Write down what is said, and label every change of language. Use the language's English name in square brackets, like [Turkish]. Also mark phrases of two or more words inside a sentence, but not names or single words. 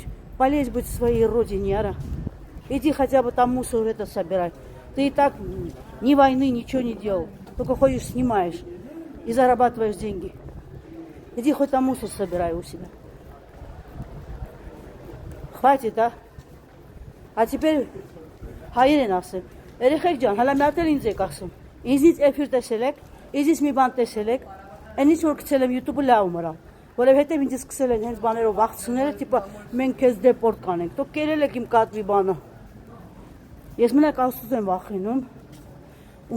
[Russian] Полезь быть в своей родине, Ара. Иди хотя бы там мусор это собирай. Ты и так ни войны, ничего не делал. Только ходишь, снимаешь и зарабатываешь деньги. Иди хоть там мусор собирай у себя. Хватит, а? А теперь [Armenian] հայերեն ասեմ, երեխեք ջան, հələ մի հատ էլ ինձ եք ասում, ինձից էֆիր տեսել եք, ինձից մի բան տեսել եք, այնից որ գցել եմ YouTube-ը լավ մրա, որովհետև ինձ սկսել են հենց բաներով վախցնել, տիպա մենք քեզ դեպորտ կանենք, դուք կերել եք իմ կատվի բանը։ Ես մենակ Աստծուց եմ վախենում, ու